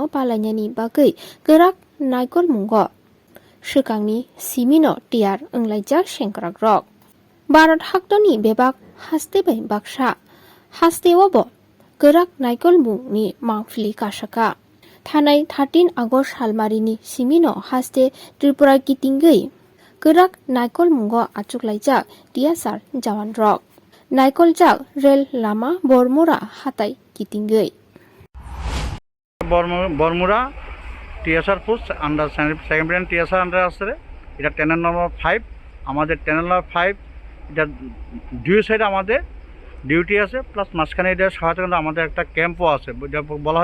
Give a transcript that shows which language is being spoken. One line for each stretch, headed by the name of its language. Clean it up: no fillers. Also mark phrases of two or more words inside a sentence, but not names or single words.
Bodo: पालायनायनि बागै गोराक नायकल मुंग सिगांनि सिमिनो टियार ओंलायजाक सेंग्राक रक भारत हाक्टरनि बेबाक हास्तेबाय बाक्सा हास्तेवाबो गोराक नायकल मुंनि मांफिलि कासाका थानाय 13 आगस्ट सालमारिनि सिमिनो हास्ते त्रिपुरा गितिंगै गोराक नायकल मुंग आचुकलायजाक टियासार जवान रक नायकल जाक रेल लामा बरमुरा हाताय गितिंगै
Bangla: বরমুরা টিএসআর পোস্ট
English: under secondary
Bangla: টিএসআর আন্ডার আসছে এটা
English: tunnel number 5
Bangla: আমাদের
English: tunnel number 5
Bangla: এটা দুই সাইড আমাদের ডিউটি আছে প্লাস মাঝখানে এটা সহায়তা আমাদের একটা ক্যাম্পও আছে যেটা বলা